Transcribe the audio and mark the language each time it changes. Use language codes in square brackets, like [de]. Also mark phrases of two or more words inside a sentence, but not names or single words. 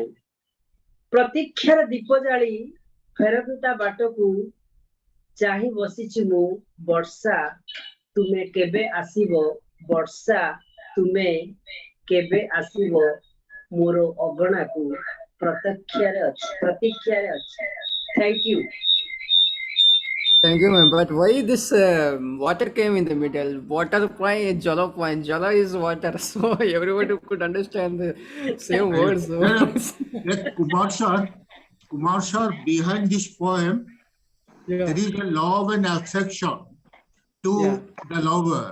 [or] ପ୍ରତୀକ୍ଷାର ଦୀପ ଜାଳି ଫେରନ୍ତି ତା ବାଟକୁ, ଚାହିଁ ବସିଛି ମୁଁ ବର୍ଷା ତୁମେ କେବେ ଆସିବ, ବର୍ଷା ତୁମେ କେବେ ଆସିବ ମୋର ଅଗଣାକୁ, ପ୍ରତୀକ୍ଷାରେ ଅଛି। [en] Thank you. Thank you, ma'am. But why this water came in the middle? Water point, jala point. Jala is water, so everybody could understand the same words. So. Kumar sir, behind this poem, there is a love and affection to the lover.